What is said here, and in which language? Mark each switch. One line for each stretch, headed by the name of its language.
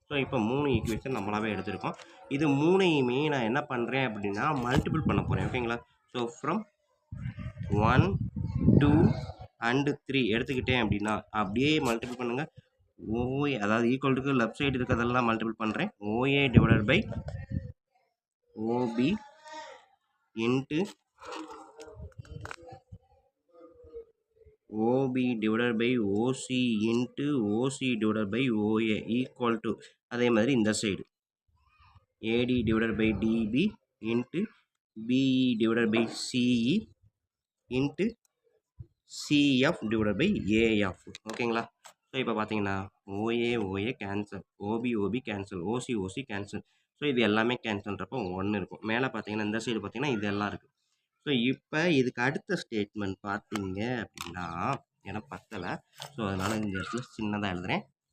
Tamil: So இப்போ 3 equation நம்மளாவே எடுத்திருக்கோம். இது 3யுமே நான் என்ன பண்ணுறேன் அப்படின்னா மல்டிபிள் பண்ண போகிறேன். ஓகேங்களா, ஸோ ஃப்ரம் 1, 2 அண்டு 3 எடுத்துக்கிட்டேன் அப்படின்னா அப்படியே மல்டிபிள் பண்ணுங்கள். ஓஏ அதாவது ஈக்குவல்ட்டுக்கு லெஃப்ட் சைடு இருக்கிறதெல்லாம் மல்டிபிள் பண்ணுறேன்.
English: OA divided by OB into OB divided by OC into OC divided by OA equal to
Tamil: அதே மாதிரி இந்த side
English: AD divided by DB into BE divided by CE into CF divided by AF.
Tamil: ஓகேங்களா, so இப்போ பார்த்தீங்கன்னா OA cancel, OB cancel, OC cancel. So இது எல்லாமே கேன்சல்ன்றப்போ 1 இருக்கும். மேலே பார்த்தீங்கன்னா இந்த சைடு பார்த்தீங்கன்னா இதெல்லாம் இருக்குது. ஸோ இப்போ இதுக்கு அடுத்த ஸ்டேட்மெண்ட் பார்த்தீங்க அப்படின்னா எனக்கு பத்தலை. ஸோ அதனால் இந்த இடத்துல சின்னதாக எழுதுகிறேன்.